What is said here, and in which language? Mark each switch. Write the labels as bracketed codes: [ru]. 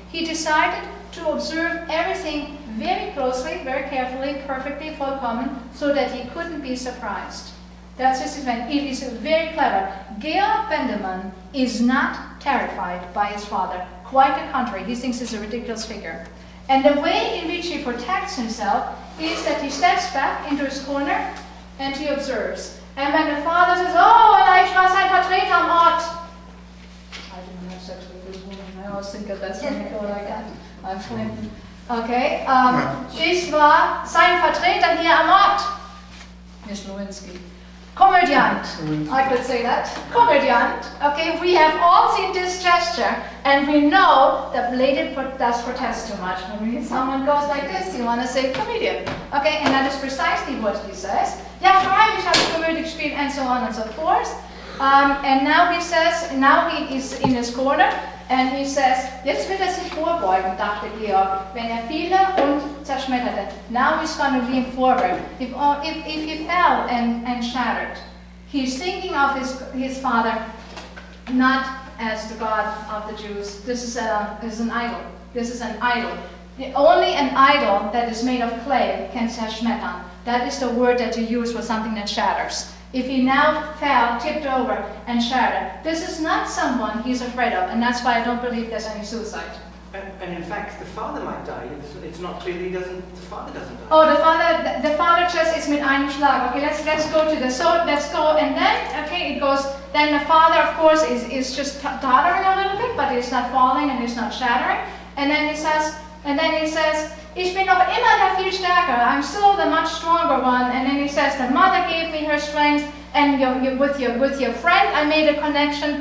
[en] He decided to observe everything very closely, very carefully, perfectly, vollkommen, so that he couldn't be surprised. That's his event. It is very clever. Georg Bendemann is not terrified by his father. Quite the contrary. He thinks he's a ridiculous figure. And the way in which he protects himself is that he steps back into his corner and he observes. And when the father says, oh, [de] ich war sein Vertreter am Ort. [en] I didn't have sex with this woman. I always think of that when I go like that. I'm flipping. Okay. [de] Ich war sein Vertreter hier am Ort. [en] Miss Lewinsky. Komödiant. I could say that. Komödiant. Okay, we have all seen this gesture, and we know that lady does protest too much. When someone goes like this, you want to say comedian. Okay, and that is precisely what he says. [de] Ja, freilich habe ich Komödie gespielt, [en] and so on and so forth. And now he says, now he is in his corner, and he says, [de] jetzt wird sich vorbeugen, dachte Georg, wenn fiele und zerschmetterte. [en] Now he's going to lean forward. If he fell and shattered, he's thinking of his father not as the God of the Jews. This is an idol. This is an idol. Only an idol that is made of clay can zerschmettern. That is the word that you use for something that shatters. If he now fell, tipped over, and shattered, this is not someone he's afraid of, and that's why I don't believe there's any suicide. And in fact, the father might die. It's not clear the father doesn't die. Oh, the father just is [de] mit einem Schlag. [en] Okay, let's go to the, so let's go, and then, okay, it goes, then the father, of course, is just tottering a little bit, but he's not falling and he's not shattering. And then he says, [de] ich bin noch immer der viel stärker. [en] I'm still the much stronger one. And then he says, the mother gave me her strength, and with your friend I made a connection.